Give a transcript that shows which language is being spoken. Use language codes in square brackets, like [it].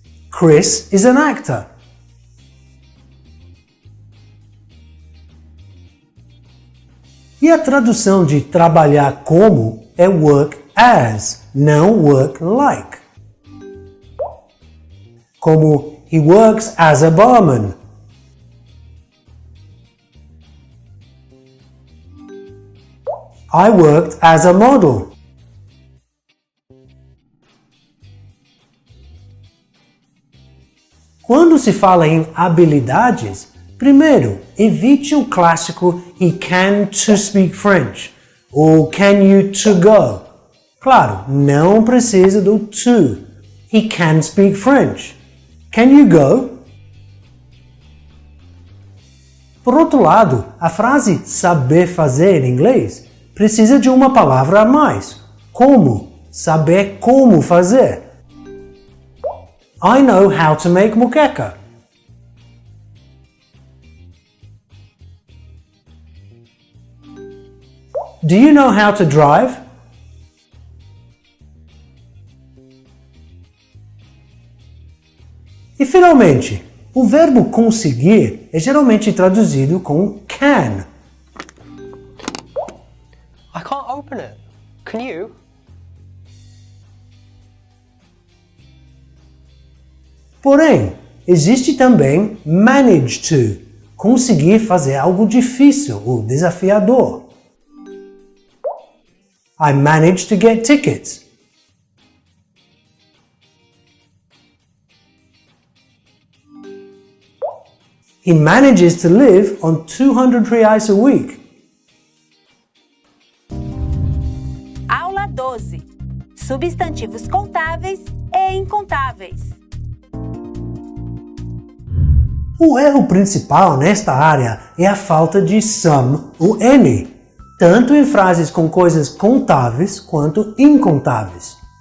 [en] Chris is an actor. [pt] E a tradução de trabalhar como é work as, não work like. [en] Como he works as a barman. I worked as a model. [pt] Quando se fala em habilidades, primeiro, evite o clássico [en] he can to speak French [pt] ou [en] can you to go. [pt] Claro, não precisa do to. [en] He can speak French. Can you go? [pt] Por outro lado, a frase saber fazer em inglês precisa de uma palavra a mais. Como? Saber como fazer. [en] I know how to make moqueca. Do you know how to drive? [pt] E finalmente, o verbo conseguir é geralmente traduzido com can. [en] I can't open it. Can you? [pt] Porém, existe também manage to, conseguir fazer algo difícil ou desafiador. [en] I managed to get tickets. He manages to live on 200 reais a week. [pt] Aula 12. Substantivos contáveis e incontáveis. O erro principal nesta área é a falta de some ou any, tanto em frases com coisas contáveis quanto incontáveis.